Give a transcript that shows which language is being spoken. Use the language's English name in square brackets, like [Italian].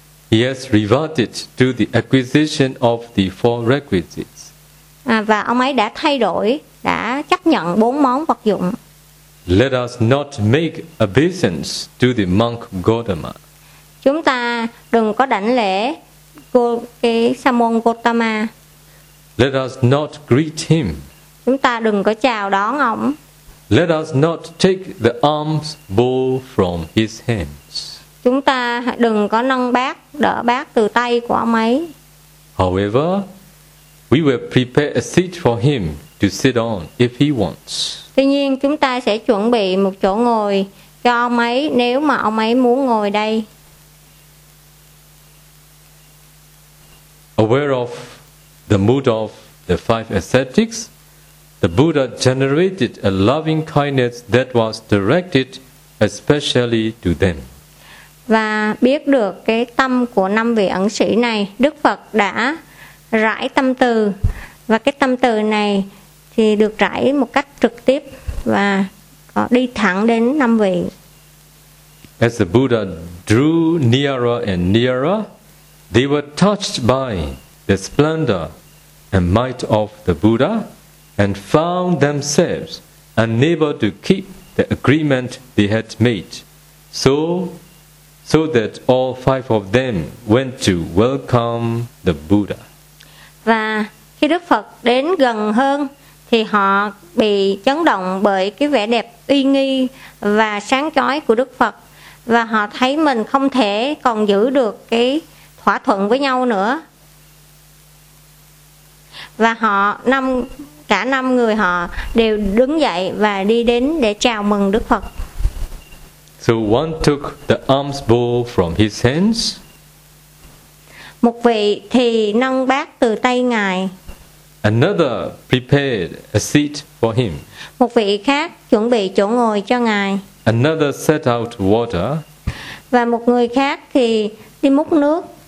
[English] He has reverted to the acquisition of the four requisites. [Vietnamese] Và ông ấy đã thay đổi, đã chấp nhận bốn món vật dụng. [English] Let us not make obeisance to the monk Gotama. [Vietnamese] Chúng ta đừng có đảnh lễ cái Sa môn Gotama. [English] Let us not greet him. [Vietnamese] Chúng ta đừng có chào đón ông. [English] Let us not take the alms bowl from his hands. [Vietnamese] Chúng ta đừng có nâng bát, đỡ bát từ tay của ông ấy. [English] However, we will prepare a seat for him to sit on if he wants. [Vietnamese] Tuy nhiên chúng ta sẽ chuẩn bị một chỗ ngồi cho ông ấy nếu mà ông ấy muốn ngồi đây. [English] Aware of the mood of the five ascetics, the Buddha generated a loving kindness that was directed especially to them. [Vietnamese] Và biết được cái tâm của năm vị ẩn sĩ này, Đức Phật đã rải tâm từ và cái tâm từ này thì được rải một cách trực tiếp và đi thẳng đến năm vị. [English] As the Buddha drew nearer and nearer, they were touched by the splendor and might of the Buddha and found themselves unable to keep the agreement they had made. So that all five of them went to welcome the Buddha. [Vietnamese] Và khi Đức Phật đến gần hơn thì họ bị chấn động bởi cái vẻ đẹp uy nghi và sáng chói của Đức Phật và họ thấy mình không thể còn giữ được cái thỏa thuận với nhau nữa. Và họ cả năm người họ đều đứng dậy và đi đến để chào mừng Đức Phật. [English] So one took the alms bowl from his hands. [Vietnamese] Một vị thì nâng bát từ tay ngài. [English] Another prepared a seat for him. [Vietnamese] Một vị khác chuẩn bị chỗ ngồi cho ngài. [English] Another set out water. [Vietnamese] Và một người khác thì đi múc nước.